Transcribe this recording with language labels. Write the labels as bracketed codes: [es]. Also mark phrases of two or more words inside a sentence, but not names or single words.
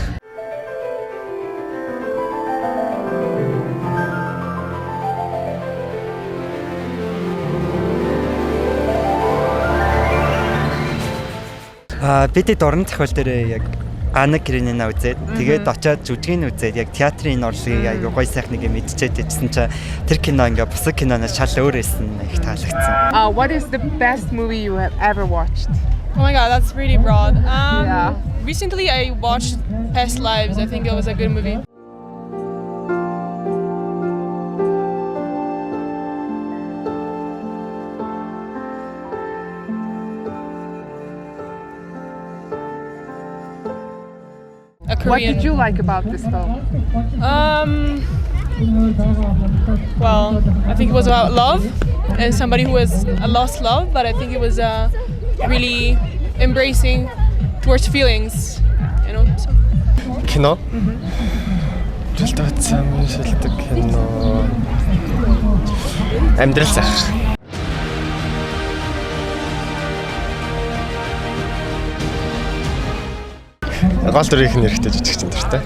[mn] Бидний дуран зохиол дээр яг Анна Каренина үзээд тэгээд очиод жүжигний үзээд яг театрын орлогыг аюу гоё сайхныг мэдчихэд ичсэн чинь тэр кино ингээ бусад киноноос шал өөр байсан их таалагдсан. [en] What is the best movie you have ever watched? Oh my god, that's really broad. Yeah. Recently I watched Past Lives. I think it was a good movie. What did you like about this film? Well, I think it was about love and somebody who has a lost love, but I think it was really embracing towards feelings, you know. So. [mn] Кино. Шилдэг кино. Амьдрал сайх. Гол дүрийнх нь эрэхтэй жижигчин дуртай.